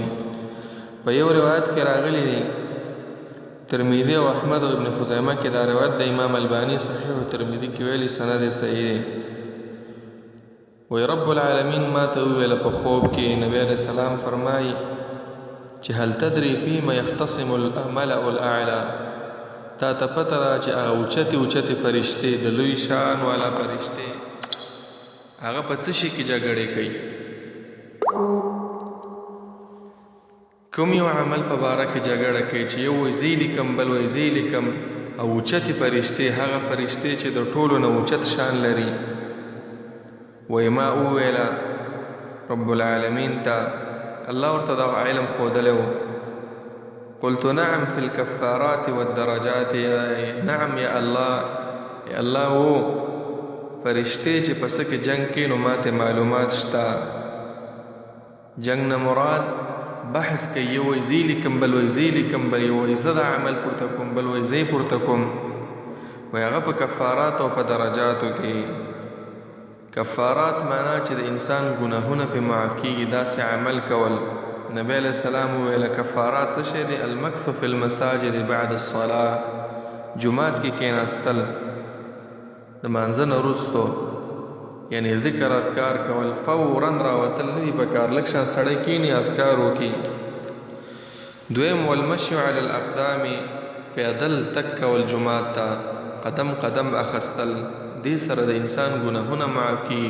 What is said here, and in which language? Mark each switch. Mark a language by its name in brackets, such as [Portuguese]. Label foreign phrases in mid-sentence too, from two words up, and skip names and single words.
[Pashto] په یو روایت کې راغلی دی، ترمذی او احمد او ابن خزیمه کې دا روایت د امام البانی صحیح ترمذی کې ویلي سند صحیح دی. وی رب العالمین ما ته ویل په خوب کې، نبی [Arabic] علیہ السلام [Pashto] فرمایي چې [Arabic] هل تدري فيما يختصم الملأ الاعلى، [Pashto] تا ته پته ده چې هغه اوچتې فرشتې د لوی شان والا فرشتې هغه په څه شي کې جګړې کوي؟ کوم یو عمل په باره کې جګړه کوي چې یو وایي زه لیکم، بل وایي زه لیکم، او اوچتې فرشتې هغه فرشتې چې د ټولو نه اوچت شان لري. وی ما اوویلا رب العالمین تا الله ورته دا علم ښودلی و. [Arabic] قلت نعم فی الکفارات والدرجات، [Pashto] نعم یا الله و فرشتې چې په څه کې جنگ کوي نو ماته معلومات شته. جنگ نه مراد بحث کوي، یو وایي زه لیکم، بل وایي زه لیکم، بل یو وایي زه دا عمل پورته کوم، بل وایي زه پورته کوم. وی هغه په کفارات او په درجاتو کې. کفارات معنا چې د انسان ګناهونه په معاف کیږي، داسې عمل کول. نبی [Arabic] علیہ السلام [Pashto] ویل کفارات څه شی دی؟ [Arabic] المکث فی المساجد بعد الصلاة، [Pashto] جمعات کې کېناستل د مانځه نه وروستو، یعنی ذکر اذکار کول، فورا راوتل نه دي پکار، لږ شان سړی کېني اذکار وکړي. دویم [Arabic] والمشي علی الاقدام، [Pashto] پیدل تک کول جمعات ته، قدم قدم اخستل، دې سره د انسان ګناهونه معاف کیږي.